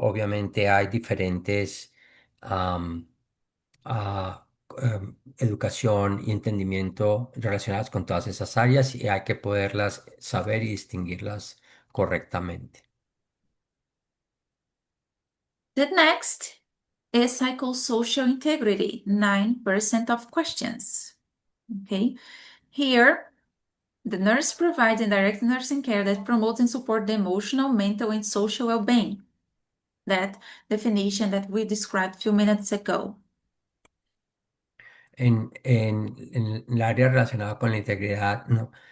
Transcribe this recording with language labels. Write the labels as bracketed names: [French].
[Spanish] Obviamente hay diferentes am, educación y entendimiento relacionadas con todas esas áreas y hay que poderlas saber y distinguirlas correctamente. [English] The next is psychosocial integrity, 9% of questions. Okay, here the nurse provides indirect nursing care that promotes and supports the emotional, mental, and social well-being. That definition that we described a few minutes ago. [Spanish] En el área relacionada con la integridad, ¿no?